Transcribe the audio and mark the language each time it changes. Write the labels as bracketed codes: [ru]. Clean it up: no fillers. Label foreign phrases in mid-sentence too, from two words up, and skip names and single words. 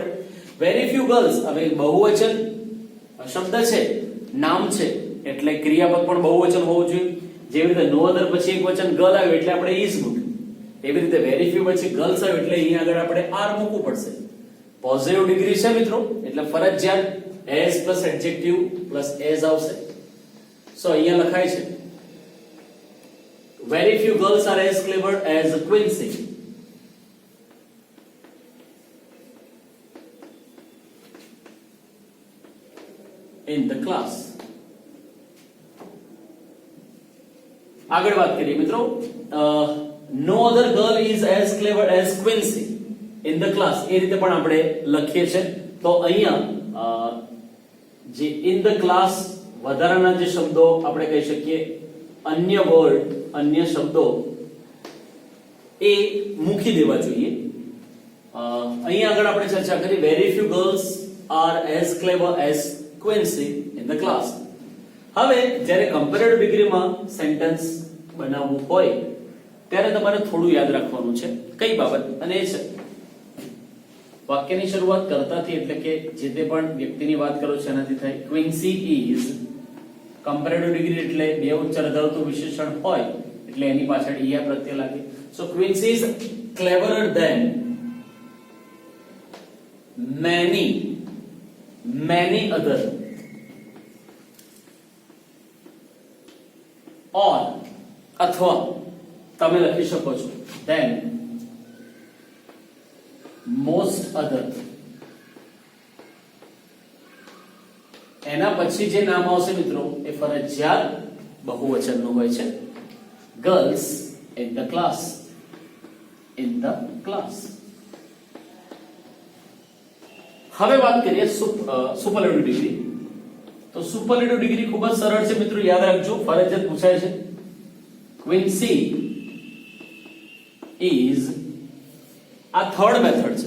[en] very few girls [gu] હવે બહુવચન શબ્દ છે, નામ છે એટલે ક્રિયાપદ પણ બહુવચન હોવું જોઈએ. જેવી રીતે [en] no other [gu] પછી એક વચન ગર્લ આવ્યું એટલે આપણે ઇઝ મૂક્યું, એવી રીતે [en] very few [gu] પછી ગર્લ્સ આવ્યું એટલે અહીંયા આગળ આપણે આર મૂકવું પડશે. [en] positive degree [gu] છે મિત્રો એટલે ફરજિયાત [en] as plus adjective plus as [gu] આવશે. [en] સો [gu] અહીંયા લખાય છે [en] very few girls are as clever as Quincy. In the class. [gu] આગળ વાત કરીએ મિત્રો, [en] no other girl is as clever as Quincy in the class. [gu] એ રીતે પણ આપણે લખીએ છે. તો અહીંયા જે [en] in the class [gu] વધારાના જે શબ્દો આપણે કહી શકીએ અન્ય વર્ડ, અન્ય શબ્દો એ મૂકી દેવા જોઈએ. અહીંયા આગળ આપણે ચર્ચા કરી [en] very few girls are as clever as Quincy in the class. [gu] હવે જ્યારે કમ્પેરેટિવ ડિગ્રીમાં સેન્ટેન્સ બનાવવું હોય ત્યારે તમારે થોડું યાદ રાખવાનું છે. કઈ બાબત? અને એ છે વાક્યની શરૂઆત કરતાથી એટલે કે જે તે પણ વ્યક્તિની વાત કરો છો એનાથી થાય. [en] Quincy is comparative degree [gu] એટલે બે ઉચ્ચાર ધરાવતું વિશેષણ હોય એટલે એની પાછળ ઈયા પ્રત્યય લાગે. [en] so Quincy is cleverer than many other or [gu] અથવા તમે લખી શકો છો [en] then most other. [gu] એના પછી જે નામ આવશે મિત્રો એ ફરજિયાત બહુવચનનું હોય છે. [en] ગર્લ્સ in the class. In the class. [gu] હવે વાત કરીએ [en] superlative degree. [gu] તો [en] superlative degree [gu] ખૂબ જ સરળ છે મિત્રો, યાદ રાખજો, ફરજિયાત પૂછાય છે. ક્વિન્સી ઇઝ આ [en] third method [gu] છે.